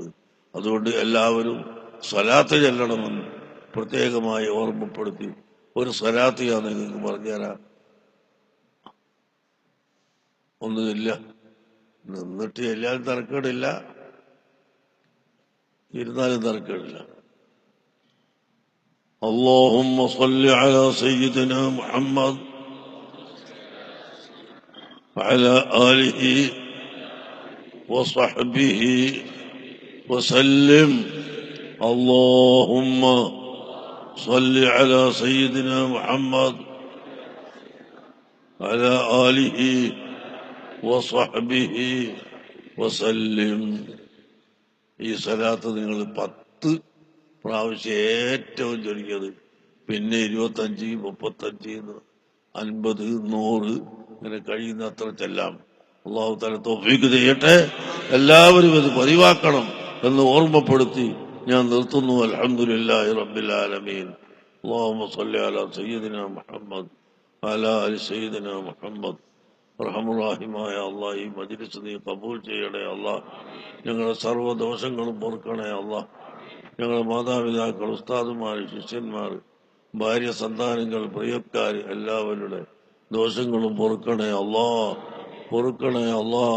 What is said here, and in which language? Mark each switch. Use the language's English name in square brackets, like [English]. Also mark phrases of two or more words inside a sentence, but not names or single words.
[Malayalam] അതുകൊണ്ട് എല്ലാവരും സ്വലാത്ത് ചൊല്ലണമെന്ന് പ്രത്യേകമായി ഓർമ്മപ്പെടുത്തി. ഒരു സ്വലാത്ത് ഞാൻ നിങ്ങൾക്ക് പറഞ്ഞുതരാം. ഒന്നുമില്ല, നിന്നിട്ട് എല്ലാവരും തരക്കേടില്ല, ഇരുന്നാലും തരക്കേടില്ല. [Arabic] اللهم صل على سيدنا محمد وعلى آله وصحبه وسلم. اللهم صل على سيدنا محمد وعلى آله وصحبه وسلم. [Malayalam] ഈ സലാത്ത് നിങ്ങൾ 10 പ്രാവശ്യം ഏറ്റവും ചുരുങ്ങിയത്, പിന്നെ 25, 35, 50, 100 ഇങ്ങനെ കഴിയുന്നത്ര ചെല്ലാം. [Arabic] الله تعالى [Malayalam] തൗഫീഖ് ചെയ്യട്ടെ. എല്ലാവരും ഇത് പതിവാക്കണം എന്ന് ഓർമ്മപ്പെടുത്തി ഞാൻ നിർത്തുന്നു. [Arabic] الحمد لله رب العالمين. اللهم صل على سيدنا محمد وعلى آل سيدنا محمد. [Malayalam] റഹമുറാഹിമായ അള്ളാഹ്, ഈ മജ്‌ലിസ് നീ കബൂൽ ചെയ്യണേ അള്ളാഹ്. ഞങ്ങളുടെ സർവ്വദോഷങ്ങളും പൊറുക്കണേ അള്ളാഹ്. ഞങ്ങളുടെ മാതാപിതാക്കൾ, ഉസ്താദുമാർ, ശിഷ്യന്മാർ, ഭാര്യ, സന്താനങ്ങൾ, പ്രിയക്കാർ എല്ലാവരുടെ ദോഷങ്ങളും പൊറുക്കണേ അള്ളാഹ്, പൊറുക്കണേ അള്ളാഹ്.